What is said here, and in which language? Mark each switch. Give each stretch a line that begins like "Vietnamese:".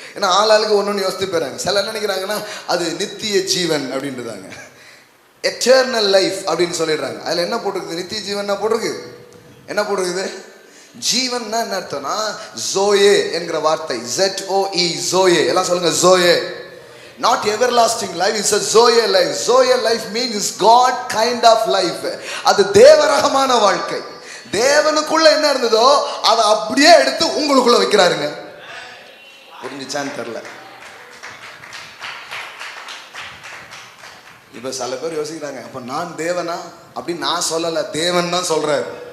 Tamil: ஏன்னா ஆளாளுக்கு ஒன்று யோசித்து போயிறாங்க. சில என்ன நினைக்கிறாங்கன்னா அது நித்திய ஜீவன் அப்படின்றதாங்க, எட்டர்னல் லைஃப் அப்படின்னு சொல்லிடுறாங்க. அதில் என்ன போட்டிருக்குது? நித்திய ஜீவன்னா போட்டிருக்கு. என்ன போட்டிருக்குது? ஜீவன்னா என்ன அர்த்தம்னா ஜோயே என்கிற வார்த்தை, ZOE, ஜோயே. எல்லாம் சொல்லுங்க, zoe.
English: Not everlasting life, it's a Zoe life. Zoe life means God kind of life.
Tamil: அது தேவரகமான வாழ்க்கை. தேவனுக்குள்ள என்ன இருந்ததோ அதை அப்படியே எடுத்து உங்களுக்குள்ள வைக்கிறாருங்க. புரிஞ்சுச்சான்னு தெரியல. இப்ப சில பேர் யோசிக்கிறாங்க, அப்ப நான் தேவனா? அப்படி நான் சொல்லல, தேவன் தான் சொல்றாரு.